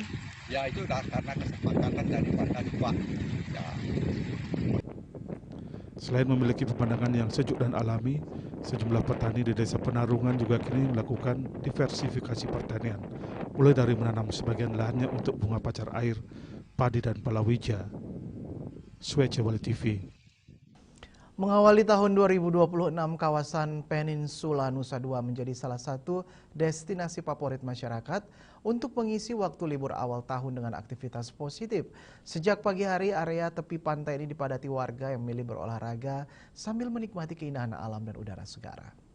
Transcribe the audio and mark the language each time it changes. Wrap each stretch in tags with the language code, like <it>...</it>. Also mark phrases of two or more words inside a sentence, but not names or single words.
<id>Ya itu karena kesepakatan dari petani, Pak. Ya. Selain memiliki pemandangan yang sejuk dan alami, sejumlah petani di Desa Penarungan juga kini melakukan diversifikasi pertanian, mulai dari menanam sebagian lahannya untuk bunga pacar air, padi dan palawija. Swece Bali TV. Mengawali tahun 2026, kawasan Peninsula Nusa Dua menjadi salah satu destinasi favorit masyarakat untuk mengisi waktu libur awal tahun dengan aktivitas positif. Sejak pagi hari, area tepi pantai ini dipadati warga yang memilih berolahraga sambil menikmati keindahan alam dan udara segar.</id>